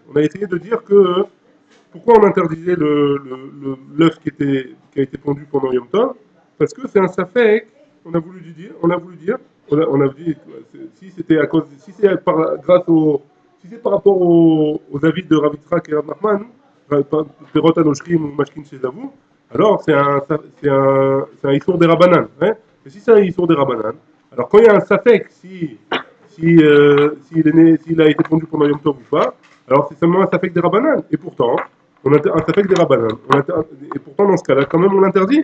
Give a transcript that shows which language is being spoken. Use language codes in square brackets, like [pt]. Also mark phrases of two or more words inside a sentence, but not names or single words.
[fr] On a essayé de dire que. Pourquoi on interdisait l'œuf qui a été pondu pendant Yom Tov? Parce que c'est un safek, on a dit, si c'était à cause, si c'est grâce au, si c'est par rapport aux avis de Rav Yitzhak et Rav Nachman, [he] פירות הנושרין [fr] ou [he] משקין שזבו, [fr] alors c'est un Issour des Rabbanan. Hein. Et si c'est un Issour des Rabbanan, alors quand il y a un safek, s'il a été pondu pendant Yom Tov ou pas, alors c'est seulement un safek des Rabbanan. Et pourtant, un safek des Rabbanan. Et pourtant, dans ce cas-là, quand même, on l'interdit.